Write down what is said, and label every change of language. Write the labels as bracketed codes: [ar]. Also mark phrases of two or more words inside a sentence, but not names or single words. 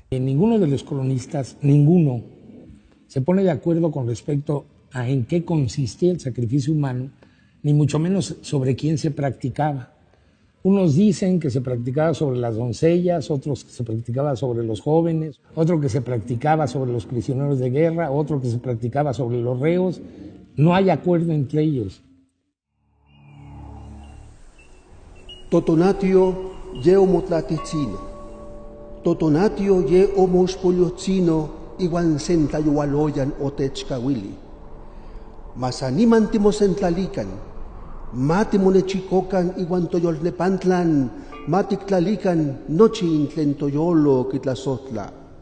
[es] Ninguno de los cronistas, ninguno, se pone de acuerdo con respecto a en qué consistía el sacrificio humano, ni mucho menos sobre quién se practicaba. Unos dicen que se practicaba sobre las doncellas, otros que se practicaba sobre los jóvenes, otro que se practicaba sobre los prisioneros de guerra, otro que se practicaba sobre los reos. No hay acuerdo entre ellos. [nah] Totonatio ye omotlaticino, totonatio ye omospoliocino igual sentayualoyan otechkawili. Mas animan timosentlalican, matimonechikokan igual toyolnepantlan, matiktlalican nochi intlen toyolo kitlasotla.